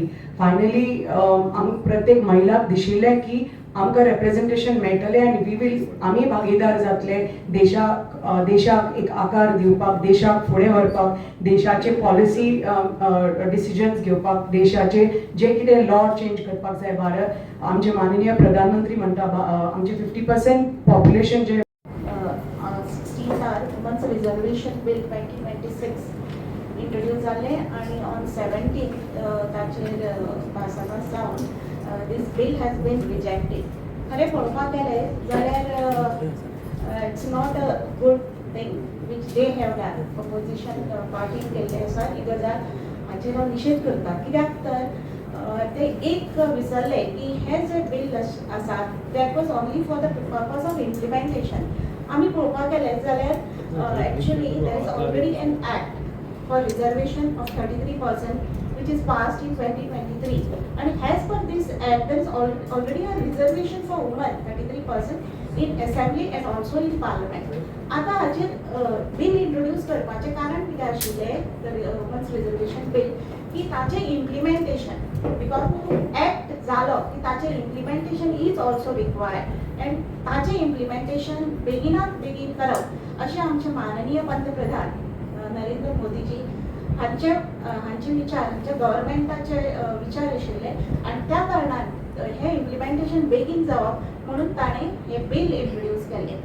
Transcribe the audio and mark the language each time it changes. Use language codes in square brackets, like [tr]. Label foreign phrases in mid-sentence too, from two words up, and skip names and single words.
[kok] फायनली प्रत्येक महिलाक दिशिल्लें की आमकां रेप्रेझेंटेशन मेळटलें आनी [en] we will [kok] आमी भागीदार जातले देशाक एक आकार दिवपाक, देशाक फुडें व्हरपाक, देशाचे [en] policy decisions [kok] घेवपाक, देशाचे जे कितें [en] law change [kok] करपाक जाय. भारत आमचे माननीय प्रधानमंत्री म्हणटा आमचे 50% पॉप्युलेशन जे [en] 16 Womens Reservation Bill 2026 introduce [kok] जाले आणि [en] ऑन 17 [kok] ताचेर भासाभास जावन [en] this bill has been rejected. [kok] खरें पळोवपाक गेलें जाल्यार [en] It's not a good thing which they have done. [kok] Opposition पार्टीन केल्लें आसा ही गजाल हाचेर हांव निशेध करता. कित्याक तर ते एक विसरले की हे जे बिल आसा [en] That was only for the purpose of implementation. [kok] आमी पळोवपाक गेलें जाल्यार [en] Actually there is already an act for reservation of 33% which is passed in 2023, and as per this act there is already a reservation for women 33% in assembly and also in parliament. [kok] आता हाचेर [en] bill introduce [kok] करपाचें कारण कितें आशिल्लें [en] the Womens Reservation Bill [kok] की ताचें [en] implementation because act [kok] जालो की ताचें [en] implementation is also required and [kok] ताचें इम्प्लिमेंटेशन बेगीनात बेगीन करप अशें आमचे माननीय पंतप्रधान नरेंद्र मोदीजी हांचे विचार हांच्या गव्हर्मेंटाचे विचार आशिल्ले आनी त्या कारणान हे [en] implementation begin [kok] जावप म्हणून ताणें हे [en] bill introduce [kok] केले.